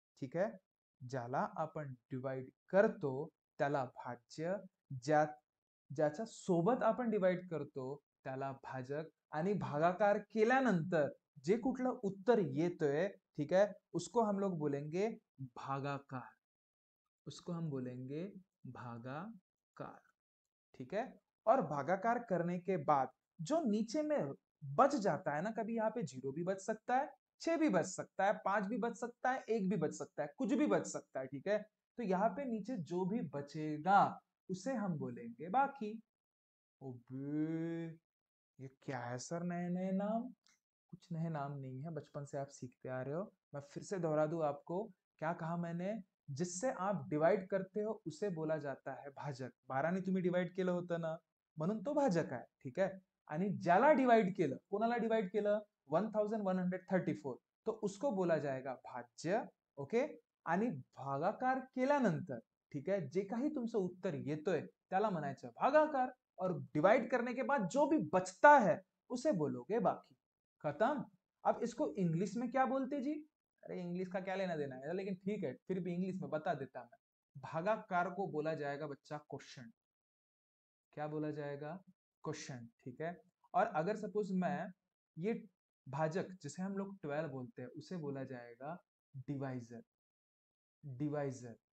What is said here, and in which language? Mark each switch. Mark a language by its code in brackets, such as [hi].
[mr] ठीक है, ज्याला आपण डिवाइड करतो त्याला भाज्य, ज्या ज्याच्या सोबत आपण डिवाइड करतो त्याला भाजक, आणि भागाकार केल्यानंतर जे कुठलं उत्तर येतोय, ठीक है, [hi] उसको हम लोग बोलेंगे भागाकार, [mr] उसको हम बोलेंगे भागाकार। [hi] ठीक है, और भागाकार करने के बाद जो नीचे में बच जाता है ना, कभी यहाँ पे 0 भी बच सकता है, 6 भी बच सकता है, 5 भी बच सकता है, 1 भी बच सकता है, कुछ भी बच सकता है। ठीक है, तो यहाँ पे नीचे जो भी बचेगा उसे हम बोलेंगे बाकी। ओबे, ये क्या है सर, नए नए नाम? कुछ नए नाम नहीं है, बचपन से आप सीखते आ रहे हो। मैं फिर से दोहरा दूं आपको, क्या कहा मैंने, जिससे आप डिवाइड करते हो उसे बोला जाता है भाजक। [mr] 12ने तुम्ही डिवाइड केलं होतं ना, म्हणून तो भाजक आहे। ठीक आहे, आणि ज्याला डिवाइड केलं, कोणाला डिवाइड केलं, 1134, [hi] तो उसको बोला जाएगा भाज्य। [mr] ओके, आणि भागाकार केल्यानंतर, ठीक आहे, जे काही तुमचं उत्तर येतोय त्याला म्हणायचं भागाकार, [hi] और डिवाइड करने के बाद जो भी बचता है उसे बोलोगे बाकी। खत्म। अब इसको इंग्लिश में क्या बोलते जी? अरे इंग्लिश का क्या लेना देना है, लेकिन ठीक है फिर भी इंग्लिश में बता देता मैं। भागाकार को बोला जाएगा बच्चा क्वेश्चन। क्या बोला जाएगा, क्वेश्चन। ठीक है, और अगर सपोज मैं ये भाजक जिसे हम लोग 12 बोलते हैं उसे बोला जाएगा डिवाइजर, डिवाइजर।